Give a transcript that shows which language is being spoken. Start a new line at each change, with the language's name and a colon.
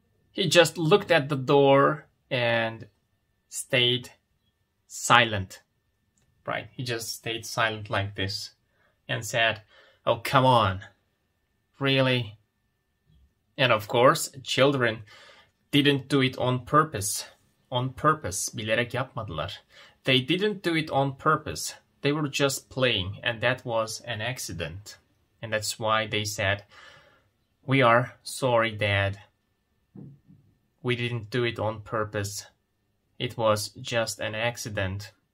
English: He just looked at the door and stayed silent, right? He just stayed silent like this and said, "Oh, come on, really?" And of course, children didn't do it on purpose. On purpose,
Turkish: bilerek yapmadılar.
English: They didn't do it on purpose. They were just playing, and that was an accident. And that's why they said, "We are sorry, Dad. We didn't do it on purpose. It was just an accident."